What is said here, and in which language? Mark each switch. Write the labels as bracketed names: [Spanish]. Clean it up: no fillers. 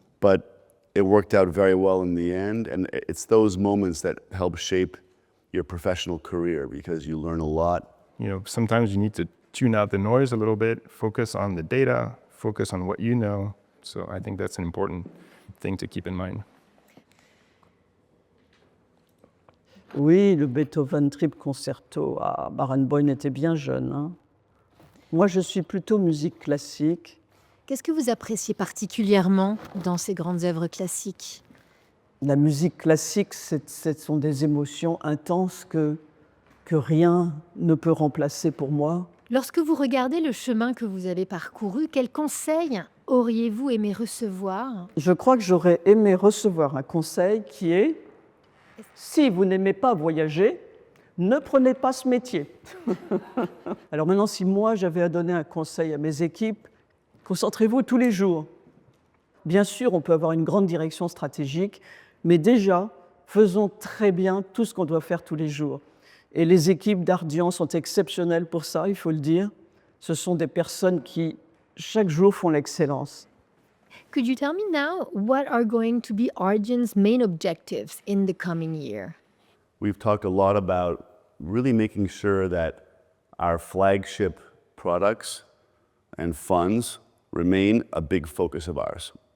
[English] But it worked out very well in the end, and it's those moments that help shape your professional career because you learn a lot. Sometimes you need to tune out the noise a little bit, focus on the data, focus on what you know. So I think that's an important thing to keep in mind. [French] Oui, le Beethoven Trip Concerto à Barenboim était bien jeune, hein. Moi, je suis plutôt musique classique. Qu'est-ce que vous appréciez particulièrement dans ces grandes œuvres classiques? La musique classique, ce sont des émotions intenses que rien ne peut remplacer pour moi. Lorsque vous regardez le chemin que vous avez parcouru, quels conseils auriez-vous aimé recevoir? Je crois que j'aurais aimé recevoir un conseil qui est « Si vous n'aimez pas voyager, ne prenez pas ce métier. » Alors maintenant, si moi j'avais à donner un conseil à mes équipes, concentrez-vous tous les jours. Bien sûr, on peut avoir une grande direction stratégique, mais déjà, faisons très bien tout ce qu'on doit faire tous les jours. Et les équipes d'Ardian sont exceptionnelles pour ça, il faut le dire. Ce sont des personnes qui, chaque jour, font l'excellence. [English] Could you tell me now what are going to be Ardian's main objectives in the coming year? We've talked a lot about really making sure that our flagship products and funds remain a big focus of ours.